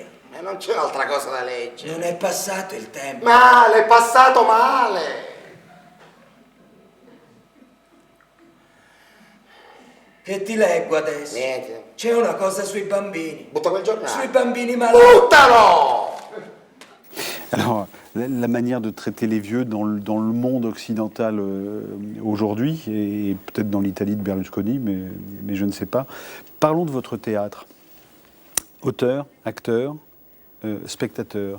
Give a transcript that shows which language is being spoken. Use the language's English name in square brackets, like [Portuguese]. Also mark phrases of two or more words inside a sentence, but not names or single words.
[Italian] E non c'è un'altra cosa da leggere. Non è passato il tempo. Male, è passato male. Che ti leggo adesso? Niente. C'è una cosa sui bambini. Butta quel giornale. Sui bambini malati. Buttalo! [French] Alors, la manière de traiter les vieux dans le monde occidental aujourd'hui, et peut-être dans l'Italie de Berlusconi, mais je ne sais pas. Parlons de votre théâtre. Auteur, acteur, spectateur.